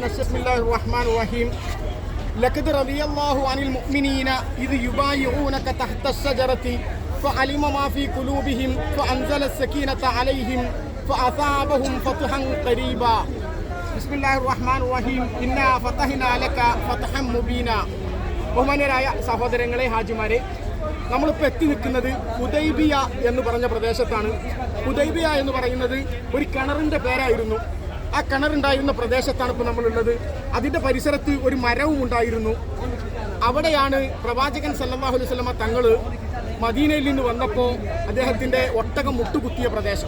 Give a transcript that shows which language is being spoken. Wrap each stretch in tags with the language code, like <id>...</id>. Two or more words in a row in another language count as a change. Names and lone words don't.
<ar>بسم الله الرحمن الرحيم لقد رضي الله عن المؤمنين إذ يبايعونك تحت الشجرة فعلم ما في قلوبهم فأنزل السكينة عليهم فأثابهم فتحا قريبا بسم الله الرحمن الرحيم إنا فتحنا لك فتحا مبينا</ar> <ml>ബഹുമാന്യരായ സഹോദരങ്ങളെ ഹാജിമാരെ, നമ്മളിപ്പോൾ എത്തി നിൽക്കുന്നത് ഹുദൈബിയ എന്ന് പറഞ്ഞ പ്രദേശത്താണ്. ഹുദൈബിയ എന്ന് പറയുന്നത് ഒരു കിണറിൻ്റെ പേരായിരുന്നു. ആ കിണറുണ്ടായിരുന്ന പ്രദേശത്താണ് ഇപ്പോൾ നമ്മളുള്ളത്. അതിൻ്റെ പരിസരത്ത് ഒരു മരവും ഉണ്ടായിരുന്നു. അവിടെയാണ് പ്രവാചകൻ</ml> <ar>صلى الله عليه وسلم</ar> <ml>തങ്ങൾ മദീനയിൽ നിന്ന് വന്നപ്പോൾ അദ്ദേഹത്തിൻ്റെ ഒട്ടകം മുട്ടുകുത്തിയ പ്രദേശം.</ml>